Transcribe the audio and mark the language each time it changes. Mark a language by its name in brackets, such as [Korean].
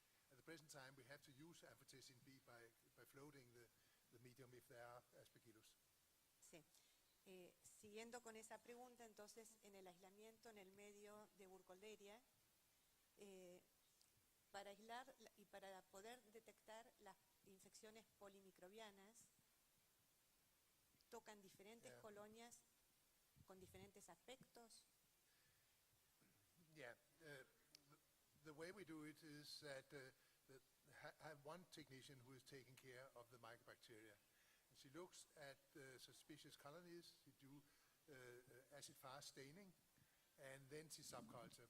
[English] At the present time, we have to use amphotericin B by floating the medium if there are Aspergillus. [Spanish] Sí. Siguiendo con esa pregunta, entonces, en el aislamiento en el medio de Burkholderia, para aislar y para poder detectar las infecciones polimicrobianas, tocan diferentes colonias con diferentes aspectos. [English] Yeah, the way we do it is that have one technician who is taking care of the mycobacteria. And she looks at suspicious colonies. She do acid-fast staining, and then she subculture.